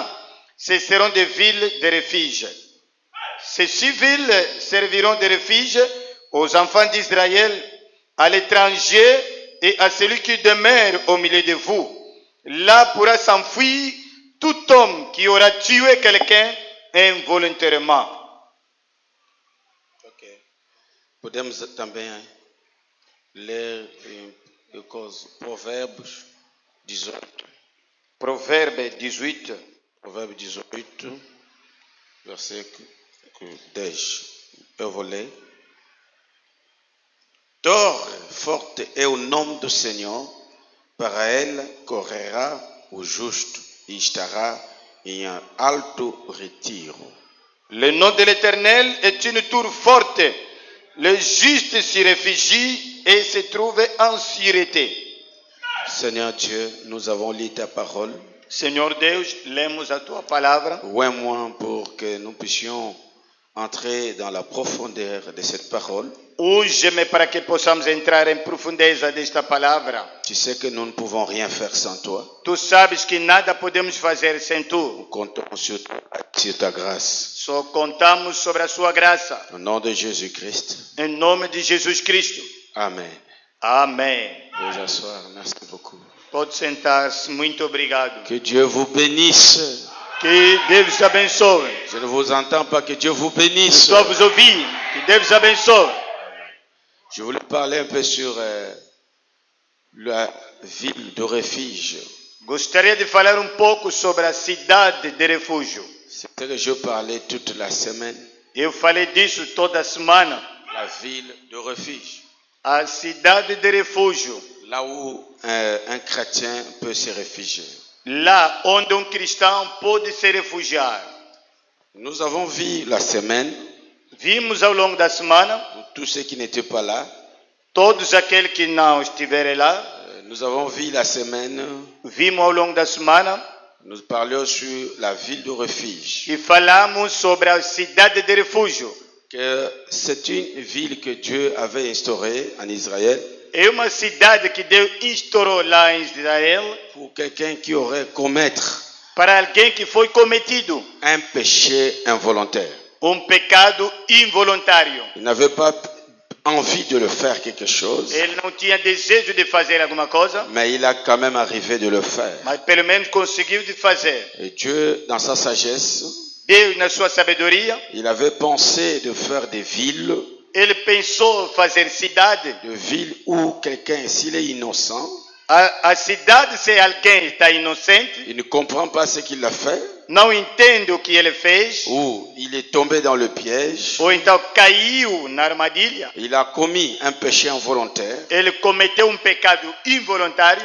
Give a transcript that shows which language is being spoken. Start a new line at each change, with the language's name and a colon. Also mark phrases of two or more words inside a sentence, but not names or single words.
French: Ce seront des villes de refuge. Ces 6 villes serviront de refuge aux enfants d'Israël, à l'étranger et à celui qui demeure au milieu de vous. Là pourra s'enfuir tout homme qui aura tué quelqu'un involontairement. Okay.
Portuguese: Podemos também ler Provérbios 18.
French: Proverbe 18. Proverbe 18, verset 10.
Portuguese: Eu vou ler. Torre forte é o nome do Senhor, para ela correrá o justo e estará em alto retiro.
French: Le nom de l'Éternel est une tour forte. Le juste s'y réfugie et se trouve en sûreté. Seigneur Dieu, nous avons lu ta parole.
Portuguese: Senhor Deus, lemos a tua palavra.
French: Ouvre-moi pour que nous puissions entrer dans la profondeur de cette parole.
Portuguese: Use-me para que possamos entrar em profundeza desta palavra.
French: Tu sais que nous ne pouvons rien faire sans toi.
Portuguese: Tu sabes que nada podemos fazer sem tu.
French: Nous comptons sur ta grâce.
Portuguese: Só contamos sobre a sua graça.
French: Au nom de Jésus-Christ.
Portuguese: Em nome de Jesus Cristo.
French: Amen.
Portuguese: Amém.
French: Veuillez asseoir. Merci beaucoup.
Portuguese: Pode sentar-se. Muito obrigado.
French: Que Dieu vous bénisse.
Portuguese: Que Deus te abençoe.
French: Je ne vous entends pas. Que Dieu vous bénisse.
Portuguese: Estou a vos ouvir. Que Deus te abençoe.
French: Je voulais parler un peu sur la ville de refuge.
Portuguese: Gostaria de falar pouco sobre a cidade de refúgio.
French: C'est ce que je parlais toute la semaine.
Portuguese: Eu falei disso toda semana.
French: La ville de refuge.
Portuguese: A cidade de refúgio.
French: Là où un chrétien peut se réfugier.
Portuguese: Lá onde cristão pode se refugiar.
French: Nous avons vu la semaine.
Portuguese: Vimos ao longo da semana.
French: Pour tous ceux qui n'étaient pas là.
Portuguese: Todos aqueles que não estiverem lá.
French: Nous avons vu la semaine.
Portuguese: Vimos ao longo da semana.
French: Nous parlions sur la ville de refuge.
Portuguese: E falamos sobre a cidade de refúgio.
French: Que c'est une ville que Dieu avait instaurée en Israël.
Portuguese: É uma cidade que Deus instaurou lá em Israel.
French: Pour quelqu'un qui aurait commettre.
Portuguese: Para alguém que foi cometido.
French: Un péché involontaire.
Portuguese: Pecado involuntário.
French: Il n'avait pas envie de le faire quelque chose.
Portuguese: Ele não tinha desejo de fazer alguma coisa.
French: Mais il a quand même arrivé de le faire.
Portuguese: Mas pelo menos conseguiu de fazer.
French: Et Dieu, dans sa sagesse,
Portuguese: Deus, na sua sabedoria,
French: il avait pensé de faire des villes.
Portuguese: Ele pensou fazer cidade.
French: De villes où quelqu'un, s'il est innocent,
Portuguese: a cidade, se alguém está inocente,
French: il ne comprend pas ce qu'il a fait.
Portuguese: Não entende o que ele fez.
French: Ou il est tombé dans le piège.
Portuguese: Ou então caiu na armadilha.
French: Il a commis un péché involontaire.
Portuguese: Ele cometeu pecado involuntário.